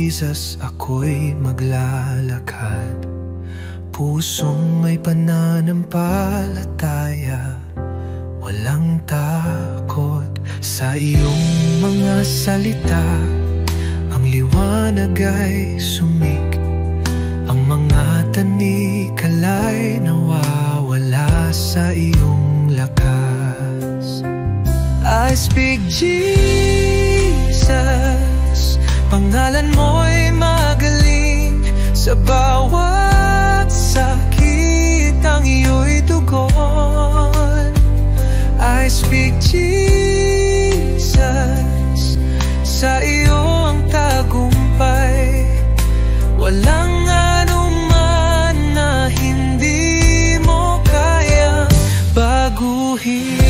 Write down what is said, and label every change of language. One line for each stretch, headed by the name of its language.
Filipino: bukas ako'y maglalakad, pusong may pananampalataya, walang takot sa iyong mga salita. Ang liwanag ay sumik, ang mga tanikala'y nawawala sa iyong lakas.
English: I speak Jesus,
Filipino: pangalan mo'y magaling. Sa bawat sakit ang iyo'y tugon.
English: I speak Jesus,
Filipino: sa iyo ang tagumpay. Walang anuman na hindi mo kayang baguhin.